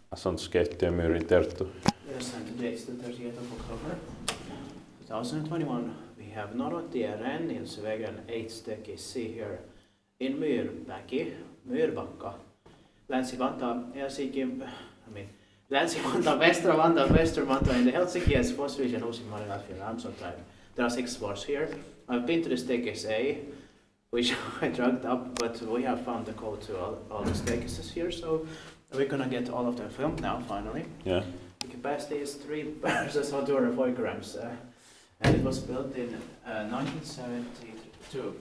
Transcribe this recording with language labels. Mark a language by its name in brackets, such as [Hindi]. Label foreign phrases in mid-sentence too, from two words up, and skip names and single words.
[English] sånt skate Myrin Terttu. Yes, and today is the 30th of October 2021. We have Norotie and in Svegan 8 staircase here in Myyrmäki, Myyrmäki, Länsi-Vantaa, Länsi-Vantaa, Västra Vantaa, Western Vantaa in the Helsinki and sports region Uusimaa and Finland. There are 6 sports here. I've been to the staircase A, which I dragged up, but we have found the code to all the staircases here, so we're gonna get all of them filmed now, finally. Yeah. The capacity is 3 persons or 204 grams, and it was built in 1972.